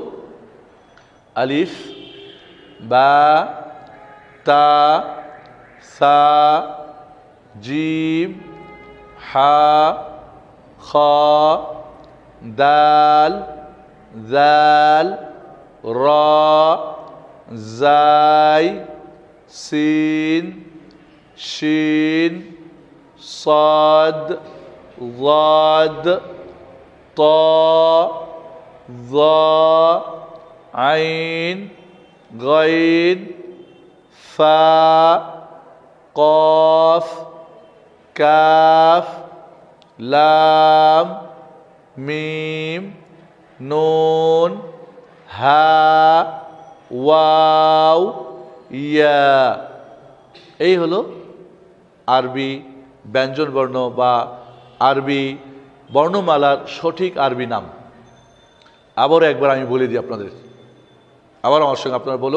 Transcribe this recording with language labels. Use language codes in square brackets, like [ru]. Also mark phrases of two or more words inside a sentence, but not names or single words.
[ar] ألف، باء، تاء، ثاء، جيم، حاء، خاء, دال، ذال، راء، زاي، سين، شين, صاد ضاد طا ظا عين غين فا قاف كاف، لام، ميم, نون، هاء، واو، ياء. [bn] এই হলো আরবি ব্যঞ্জন বর্ণ বা আরবি বর্ণমালার সঠিক আরবি নাম। আবারও একবার আমি বলে দিই আপনাদের, আবার আমার সঙ্গে আপনারা বলুন।